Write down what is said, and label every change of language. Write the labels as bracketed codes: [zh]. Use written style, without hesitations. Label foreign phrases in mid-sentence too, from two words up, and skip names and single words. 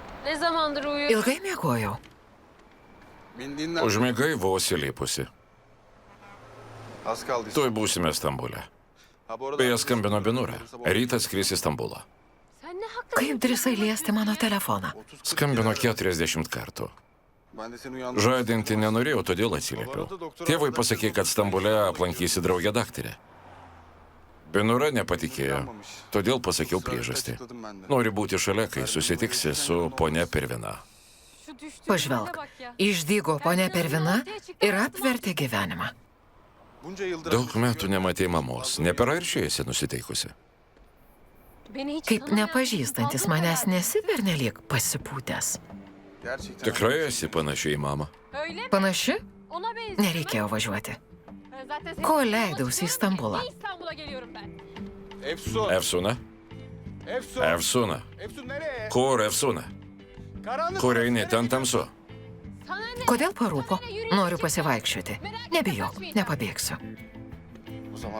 [tr] Ne zamandır uyuyor? [lt] Ilgai miegojau. [tr] Beni dinlen. [lt] Užmigai vos įlipusi. [tr] Az kaldı. [lt] Tuoj būsime Stambule. [tr] Ha, bu arada- [lt] Beje, skambino Binura. Rytas skris į Stambulą. [tr] Sen ne hakla? [lt] Kaip drįsai liesti mano telefoną? Skambino 40 kartų. [tr] Ben de seni uyandırdım. [lt] Žadinti nenorėjau, todėl atsiliepiau. Tėvui pasakė, kad Stambule aplankysi draugę daktarę. Binura nepatikėjo, todėl pasakiau priežastį. [tr] Açıkladım ben de. [lt] Nori būti šalia, kai susitiksi su ponia Pervina. [tr] Şu düştüğün [lt] Pažvelk, [tr] hale bak ya. [lt] išdygo ponia Pervina ir apvertė gyvenimą. [tr] Bunca yıldır [lt] Daug metų nematei mamos, ne per aršiesi nusiteikusi. [tr] Beni hiç [lt] Kaip [tr] tanımayan [lt] nepažįstantis [tr] fazla [lt] manęs [tr] kararlı. [lt] nesi pernelyg pasipūtęs. [tr] gerçekten [lt] Tikrai esi panašiai į mamą. [tr] Öyle mi? [lt] Panaši? [tr] Ona benziyor. [lt] Nereikėjo važiuoti. [tr] Ben zaten senin [lt] Ko [tr] için [lt] leidausi į Stambulą? [tr] Ne İstanbul'a geliyorum ben? Efsun. [lt] Efsuna? [tr] Efsun. [lt] Efsuna. [tr] Efsun nereye? [lt] Kur Efsuna? [tr] Karanlık. [lt] Kur eini, ten tamsu. [tr] Sana ne? [lt] Kodėl parūpo? Noriu pasivaikščioti. Nebijok, nepabėgsiu. [tr] Bu zamana